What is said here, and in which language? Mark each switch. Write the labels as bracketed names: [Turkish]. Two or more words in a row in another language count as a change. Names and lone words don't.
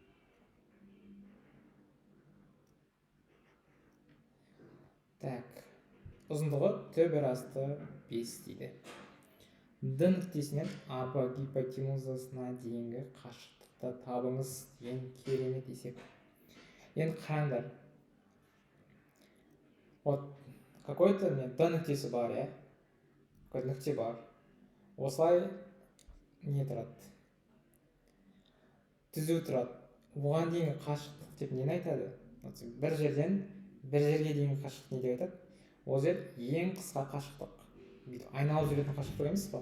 [Kazakh] Так, ұзындығы төбір асты 5 дейді. Д нүктесінен АБ гипотенузасына дейінгі қашықтықты табыңыз деген керемет есеп. Енді қараңдар. [Russian] Вот какой-то [Kazakh] Д нүктесі бар, иә? Какой-то нүкте бар. Осылай не тұрады? Түзу тұрады. Оған дейінгі қашықтық деп нені айтады? Бір жерден бір жерге дейінгі қашықтық не деп айтады? Ол жер ең қысқа қашықтық. Айналып жүретін қашықтық емес қой.